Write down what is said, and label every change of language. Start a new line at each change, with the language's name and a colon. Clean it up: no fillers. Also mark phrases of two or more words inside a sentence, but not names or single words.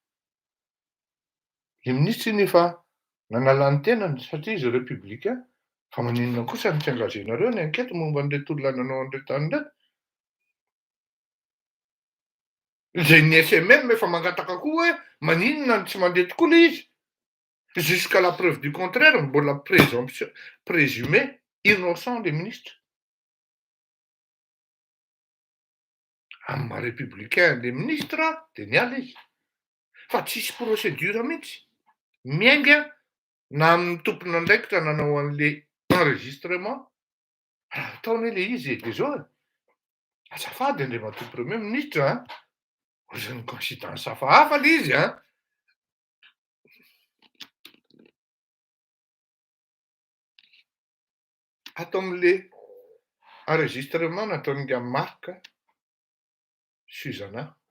French: Le ministre
Malagasy: nefa nanala ny tenany satria izy républicain fa maninona kosa ny tsy angazenareo ny enquête momba an'ireto olona nanao an'ireo tany reto. Zay ny SMM efa mangataka koa hoe maninona ny tsy mandeha tokoa le izy.
French: Jusqu'à la preuve du contraire mbola présumé innocent les ministres.
Malagasy: Amin'ny maha républicain
French: les ministres
Malagasy: de niala izy. Fa tsisy procédure mihitsy. Miainga na amin'ny tompona andraikitra nanao an'le enregistrement. Raha ataony le izy de zao azafady Andriamatoa
French: premier ministre
Malagasy: ohatrany coïncidence hafahafa le izy ato amin'le enregistrement nataon'ga Marc Suzana.